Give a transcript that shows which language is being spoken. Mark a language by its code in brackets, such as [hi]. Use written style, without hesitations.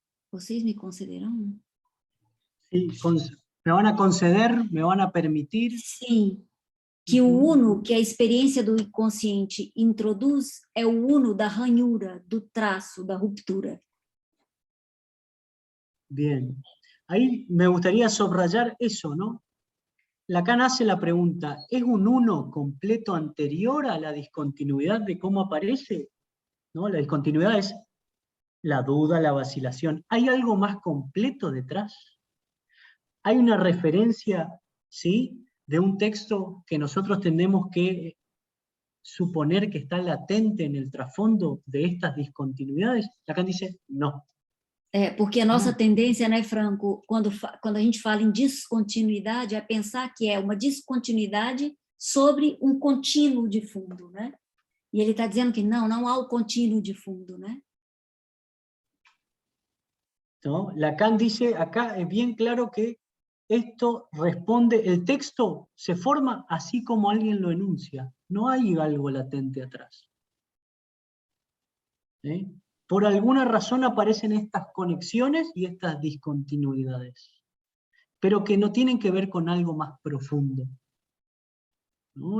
[pt] Vocês me concederão? [es] Sí, me van a conceder, me van a permitir. [pt] Sim, que o uno que a experiência do inconsciente introduz é o uno da ranhura, do traço, da ruptura. [es] Bien, ahí me gustaría subrayar eso, ¿no? Lacan hace la pregunta, ¿es un uno completo anterior a la discontinuidad de cómo aparece? ¿No? La discontinuidad es la duda, la vacilación. ¿Hay algo más completo detrás? ¿Hay una referencia, ¿sí?, de un texto que nosotros tenemos que suponer que está latente en el trasfondo de estas discontinuidades? Lacan dice, no. [pt] Porque a nossa tendência, né, Franco, quando a gente fala em descontinuidade, é pensar que é uma descontinuidade sobre um contínuo de fundo, né? E ele está dizendo que não há o contínuo de fundo, né? [es] ¿No? Lacan dice, acá es bien claro que esto responde, el texto se forma así como alguien lo enuncia, no hay algo latente atrás. ¿Sí? Por alguna razón aparecen estas conexiones y estas discontinuidades, pero que no tienen que ver con algo más profundo, ¿no?